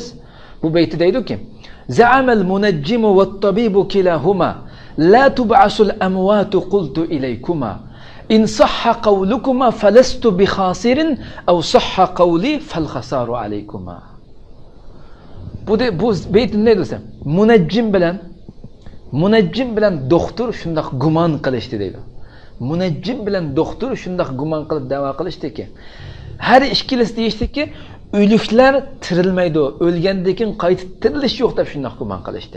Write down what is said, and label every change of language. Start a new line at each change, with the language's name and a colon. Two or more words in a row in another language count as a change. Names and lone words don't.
Uzbek: Bu beyti deydi-ki:
Arabic: "زعم المنجم والطبيب كلاهما لا تبعث الأموات قلت إليكما إن صح قولكما فلست بخاسر أو صح قولي فالخسار عليكما."
Uzbek: Bu beyt ne desem? Munajjim bilan doktor shundoq gumon qilishdi deydi. Munajjim bilan doktor shundoq gumon qilib da'vo qilishdi-ki, har ikkilisi deyishdiki, o'liklar tirilmaydi, o'lgandan keyin qaytib tirilish yo'q deb shundoq gumon qilishdi.